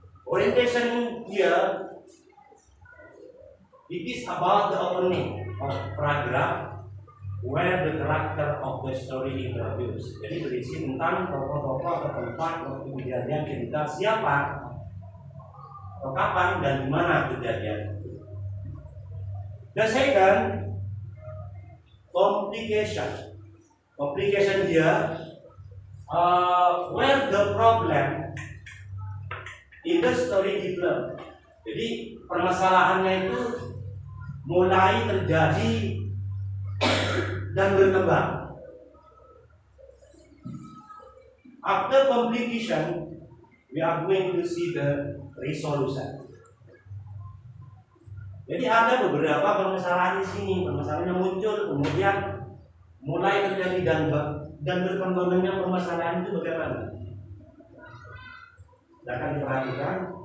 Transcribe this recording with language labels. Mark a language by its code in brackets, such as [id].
[en] Orientation here, it is about the opening of paragraph where the character of the story introduced. [id] Jadi berisi tentang tokoh-tokoh atau tempat waktu kejadian cerita siapa, atau kapan dan di mana kejadian. [en] The second, complication. Complication here, where the problem in the story develop. [id] Jadi permasalahannya itu mulai terjadi dan berkembang. [en] After complication, we are going to see the resolution. [id] Jadi ada beberapa permasalahan di sini, permasalahannya muncul, kemudian mulai terjadi dan berkembangnya permasalahan itu bagaimana? Akan diperhatikan.